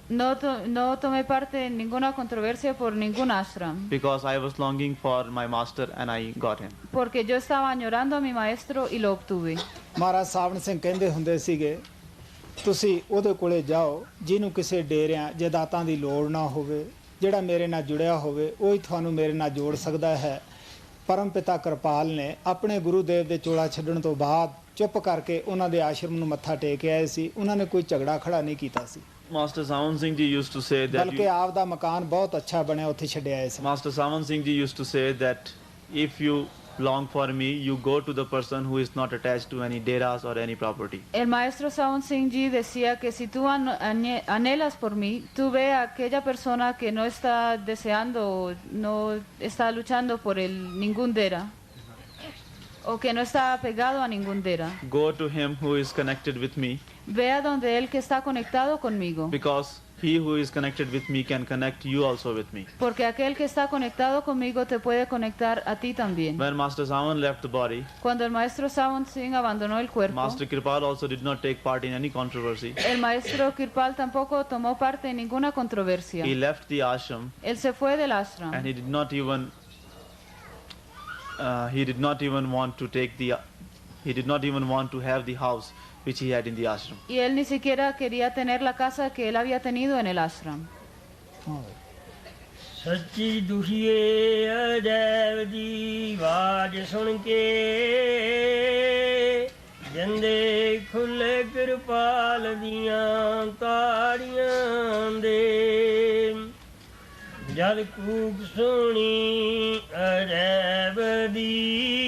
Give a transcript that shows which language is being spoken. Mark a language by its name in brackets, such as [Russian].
[Spanish] No tomé parte en ninguna controversia por ningún ashram, [English] because I was longing for my Master and I got him. [Spanish] porque yo estaba añorando a mi Maestro y lo obtuve. [Punjabi] ਮਹਾਰਾਜ ਸਾਵਣ ਸਿੰਘ ਕਹਿੰਦੇ ਹੁੰਦੇ ਸੀਗੇ, ਤੁਸੀਂ ਉਹਦੇ ਕੋਲੇ ਜਾਓ ਜਿਹਨੂੰ ਕਿਸੇ ਡੇਰਿਆਂ ਜਾਇਦਾਦਾਂ ਦੀ ਲੋੜ ਨਾ ਹੋਵੇ, ਜਿਹੜਾ ਮੇਰੇ ਨਾਲ ਜੁੜਿਆ ਹੋਵੇ ਉਹ ਹੀ ਤੁਹਾਨੂੰ ਮੇਰੇ ਨਾਲ ਜੋੜ ਸਕਦਾ ਹੈ। ਪਰਮ ਪਿਤਾ ਕਿਰਪਾਲ ਨੇ ਆਪਣੇ ਗੁਰੂਦੇਵ ਦੇ ਚੋਲਾ ਛੱਡਣ ਤੋਂ ਬਾਅਦ ਚੁੱਪ ਕਰਕੇ ਉਹਨਾਂ ਦੇ ਆਸ਼ਰਮ ਨੂੰ ਮੱਥਾ ਟੇਕ ਕੇ ਆਏ ਸੀ। ਉਹਨਾਂ ਨੇ ਕੋਈ ਝਗੜਾ ਖੜਾ ਨਹੀਂ ਕੀਤਾ ਸੀ। [English] Master Savan Singh ji used to say that [Punjabi] ਬਲਕਿ ਆਪ ਦਾ ਮਕਾਨ ਬਹੁਤ ਅੱਛਾ ਬਣਿਆ, ਉੱਥੇ ਛੱਡਿਆ ਆਏ ਸੀ। [English] Master Savan Singh ji used to say that if you long for me, you go to the person who is not attached to any deras or any property. [Spanish] El Maestro Savan Singh Ji decía que si tú anhelas por mí, tú ve a aquella persona que no está deseando, no está luchando por ningún dera, o que no está apegado a ningún dera. [English] Go to him who is connected with me, [Spanish] Ve a donde él que está conectado conmigo, [English] because he who is connected with me can connect you also with me. [Spanish] porque aquel que está conectado conmigo te puede conectar a ti también. [English] When Master Savan left the body, [Spanish] Cuando el Maestro Savan Singh abandonó el cuerpo, [English] Master Kirpal also did not take part in any controversy. [Spanish] el Maestro Kirpal tampoco tomó parte en ninguna controversia. [English] He left the ashram [Spanish] Él se fue del ashram. [English] and he did not even want to have the house which he had in the ashram. [Spanish] Y él ni siquiera quería tener la casa que él había tenido en el ashram. [Punjabi] ਸੱਚੀ ਦੁਖੀਏ ਅਜੈਬ ਦੀ ਆਵਾਜ਼ ਸੁਣ ਕੇ ਜੰਦੇ ਖੁੱਲੇ ਕਿਰਪਾਲ ਦੀਆਂ ਤਾੜੀਆਂ ਦੇ ਜਦ ਕੂਕ ਸੁਣੀ ਅਜੈਬ ਦੀ